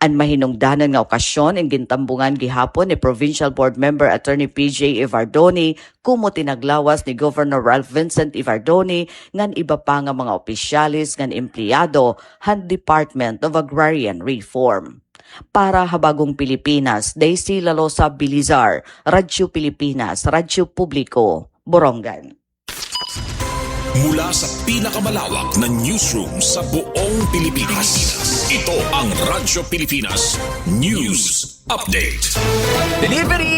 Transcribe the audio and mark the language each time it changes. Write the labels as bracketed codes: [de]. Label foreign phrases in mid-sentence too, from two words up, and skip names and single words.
[war] Ang mahinungdanan nga okasyon ang gintambungan gihapon ni Provincial Board Member Attorney PJ Ivardoni kumo tinaglawas ni Governor Ralph Vincent Ivardoni ngan iba pa nga mga opisyalis ngan empleyado han Department of Agrarian Reform. Para Habagong Pilipinas, Daisy Lalosa Bilizar, Radyo Pilipinas, Radyo Publiko, Borongan. [tl] Mula sa pinakamalawak na newsroom sa buong Pilipinas, ito ang Radyo Pilipinas News Update. Delivery!